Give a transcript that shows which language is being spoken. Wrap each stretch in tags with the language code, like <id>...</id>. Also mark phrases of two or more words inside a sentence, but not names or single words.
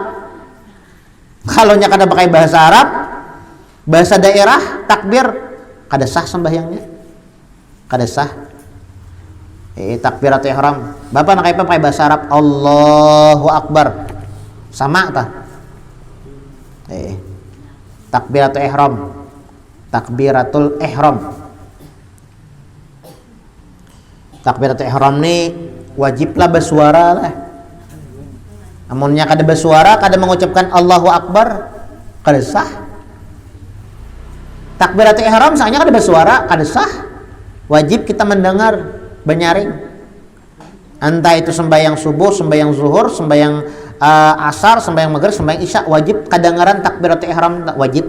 <bjn>Kalau nya kada pakai bahasa Arab, bahasa daerah takbir kada sah sembahyangnya. Kada sah. Takbiratul ihram. Bapak nak pakai bahasa Arab</bjn> <ar>Allahu Akbar.</ar> <bjn>Sama tah? Takbiratul ihram. Takbiratul ihram. Takbiratul ihram ni wajiblah bersuara lah. Amunnya kada bersuara, kada mengucapkan</bjn> <ar>Allahu Akbar,</ar> <bjn>kada sah. Takbiratul ihram sahnya kada bersuara, kada sah. Wajib kita mendengar, benyaring. Entah itu sembahyang subuh, sembahyang zuhur, sembahyang asar, sembahyang maghrib, sembahyang isya, wajib kadengaran takbiratul ihram, wajib.</bjn>